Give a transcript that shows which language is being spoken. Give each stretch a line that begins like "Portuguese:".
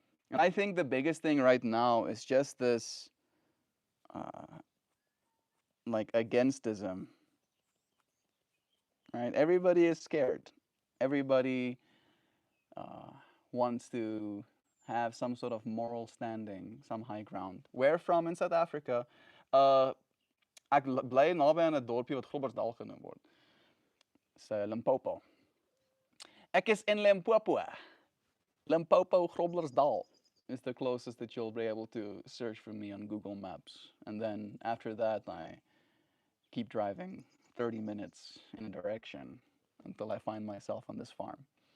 English: And I think the biggest thing right now is just this uh, like againstism, right? Everybody is scared. Everybody uh, wants to have some sort of moral standing, some high ground. Where from in South Africa?
Afrikaans: Uh, ek bly naby aan 'n dorpie wat Groblersdal genoem word. Dis Limpopo. Ek is in Limpopo.
English: Limpopo Groblersdal is the closest that you'll be able to search for me on Google Maps. And then after that, I keep driving 30 minutes in a direction until I find myself on this farm.